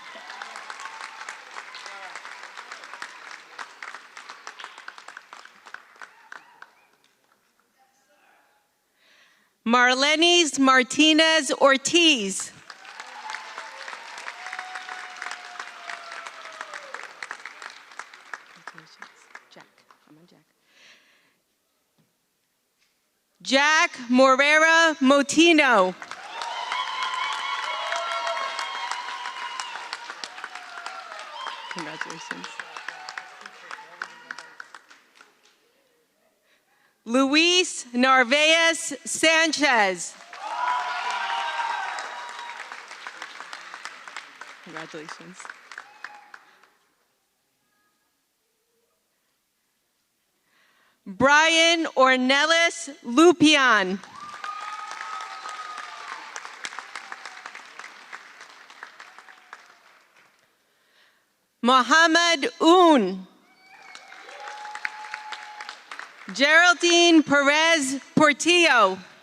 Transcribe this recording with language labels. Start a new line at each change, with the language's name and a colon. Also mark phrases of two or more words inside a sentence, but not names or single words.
English: Marlenis Martinez Ortiz. Jack. Come on, Jack. Jack Morera Motino. Congratulations. Luis Narvaez Sanchez. Congratulations. Brian Ornelis Lupian. Mohammed Un. Geraldine Perez Portillo.